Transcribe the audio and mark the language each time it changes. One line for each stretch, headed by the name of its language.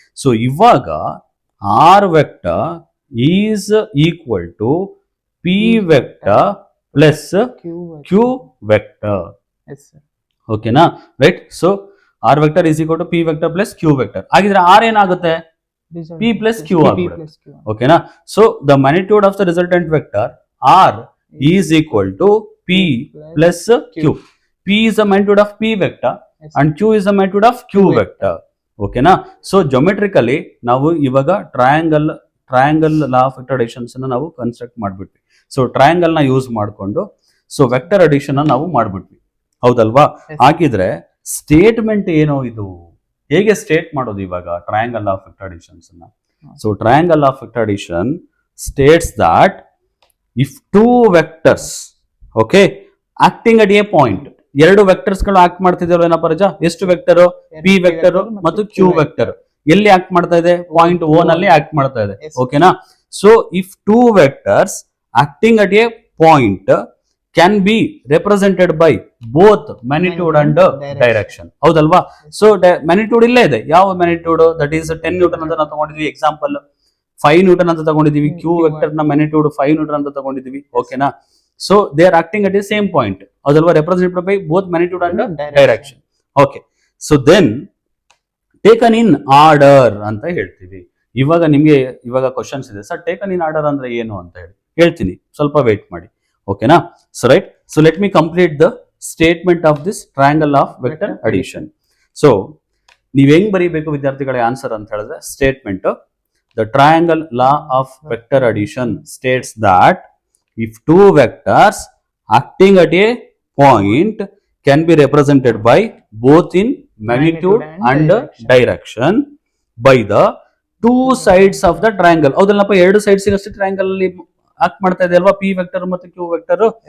English: So ಇವಾಗ R vector is equal to P vector plus Q vector. ಓಕೆನಾ? Right. So R vector is equal to P vector plus Q vector.
Kannada: ಹಾಗಿದ್ರೆ R ಏನಾಗುತ್ತೆ?
English: P plus Q
Kannada: ಆಗುತ್ತೆ. ಓಕೆನಾ?
English: So the magnitude of the resultant vector R is equal to P plus Q. P is the magnitude of P vector and Q is the magnitude of Q vector.
Kannada: ಓಕೆನಾ? So ಜೊಮೆಟ್ರಿಕಲಿ ನಾವು ಇವಾಗ triangle law of vector additions ಅನ್ನ ನಾವು construct ಮಾಡ್ಬಿಟ್ವಿ. So triangle ನ use ಮಾಡಿಕೊಂಡು so vector addition ನಾವು ಮಾಡ್ಬಿಟ್ವಿ. ಹೌದಲ್ವಾ? ಹಾಗಿದ್ರೆ ಸ್ಟೇಟ್ಮೆಂಟ್ ಏನೋ ಇದು? ಹೇಗೆ ಸ್ಟೇಟ್ ಮಾಡೋದು ಇವಾಗ ಟ್ರಯಾಂಗಲ್ ಆಫ್ ವೆಕ್ಟರ್ ಅಡಿಷನ್ಸ್ ಅನ್ನ?
English: so triangle of vector addition states that if two vectors okay acting at a point,
Kannada: ಎರಡು ವೆಕ್ಟರ್ಸ್ ಗಳು ಆಕ್ಟ್ ಮಾಡ್ತಿದ್ದೇವೆ ಏನಪ್ಪ ರಜಾ? ಎಷ್ಟು ವೆಕ್ಟರ್? ಪಿ ವೆಕ್ಟರ್ ಮತ್ತು ಕ್ಯೂ ವೆಕ್ಟರ್. ಎಲ್ಲಿ ಆಕ್ಟ್ ಮಾಡ್ತಾ ಇದೆ? ಪಾಯಿಂಟ್ ಓ ನಲ್ಲಿ ಆಕ್ಟ್ ಮಾಡ್ತಾ ಇದೆ. ಓಕೆನಾ?
English: So if two vectors acting at a point can be represented by both magnitude and direction.
Kannada: ಹೌದಲ್ವಾ? ಸೊ ಮ್ಯಾಗ್ನಿಟ್ಯೂಡ್ ಇಲ್ಲೇ ಇದೆ. ಯಾವ ಮ್ಯಾಗ್ನಿಟ್ಯೂಡ್? ದಟ್ ಈಸ್ 10 ನ್ಯೂಟನ್ ಅಂತ ನಾವು ತಗೊಂಡಿದ್ವಿ. ಎಕ್ಸಾಂಪಲ್ 5 ನ್ಯೂಟನ್ ಅಂತ ತಗೊಂಡಿದೀವಿ. ಕ್ಯೂ ವೆಕ್ಟರ್ ನ ಮ್ಯಾಗ್ನಿಟ್ಯೂಡ್ 5 ನ್ಯೂಟನ್ ಅಂತ ತಗೊಂಡಿದೀವಿ. ಓಕೆನಾ?
English: So they are acting at the same point. Otherwise represented by both magnitude and direction. Okay. So then taken in order
Kannada: ಅಂತ ಹೇಳ್ತೀವಿ. ಇವಾಗ ನಿಮಗೆ ಇವಾಗ ಕ್ವಶನ್ಸ್ ಇದೆ ಸರ್, ಟೇಕನ್ ಇನ್ ಆರ್ಡರ್ ಅಂದ್ರೆ ಏನು ಅಂತ ಹೇಳಿ ಹೇಳ್ತೀನಿ, ಸ್ವಲ್ಪ ವೇಟ್ ಮಾಡಿ. ಓಕೆನಾ? So right.
English: So let me complete the statement of this triangle of vector addition.
Kannada: So ನೀವ್ ಹೆಂಗ್ ಬರೀಬೇಕು ವಿದ್ಯಾರ್ಥಿಗಳ ಆನ್ಸರ್ ಅಂತ ಹೇಳಿದ್ರೆ,
English: Statement the triangle law of vector addition states that if two vectors acting at a point can be represented by both in magnitude and direction by the two sides of the triangle.
Kannada: ಹೌದಲ್ಲಪ್ಪ, ಎರಡು sides ಅಷ್ಟೇ triangle ಅಲ್ಲಿ act ಮಾಡ್ತಾ ಇದೆ ಅಲ್ವಾ? P vector ಮತ್ತು Q vector.